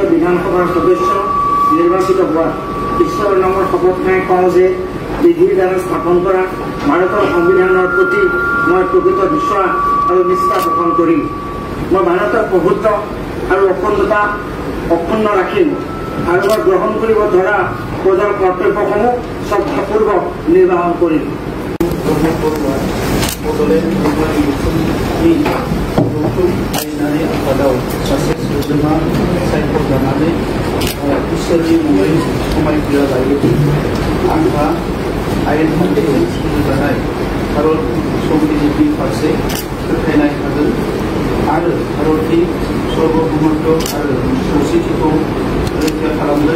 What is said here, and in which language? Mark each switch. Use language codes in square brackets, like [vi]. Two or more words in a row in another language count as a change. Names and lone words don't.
[as] বিধানসভাৰ সদস্য নিৰ্বাচিত হোৱা ঈশ্বৰৰ নামৰ শপত খাই কওঁ যে বিধিৰ দ্বাৰা স্থাপন কৰা ভাৰতৰ সংবিধানৰ প্ৰতি মই প্ৰকৃত বিশ্বাস আৰু নিষ্ঠা পোষণ কৰিম। মই ভাৰতৰ প্ৰভুত্ব আৰু অখণ্ডতা অক্ষুণ্ণ ৰাখিম আৰু মই গ্ৰহণ কৰিব ধৰা প্ৰজাৰ কৰ্তব্যসমূহ শ্ৰদ্ধাপূৰ্বক নিৰ্বাহন কৰিম। [brx] बड'लेण्ड धर्मारि गौथुमनि गौथुम आयेनारि आफादाव सासे सोद्रोमा सायख'जानानै इसोरनि मुङै समायखिरा लायो। आंहा आयेन खान्थिजों सोलिजानाय भारत संबिजितनि फारसे फोथायनाय थागोन आरो भारतनि सार्वभौमत्व आरो खौसेथिखौ रैखा खालामगोन।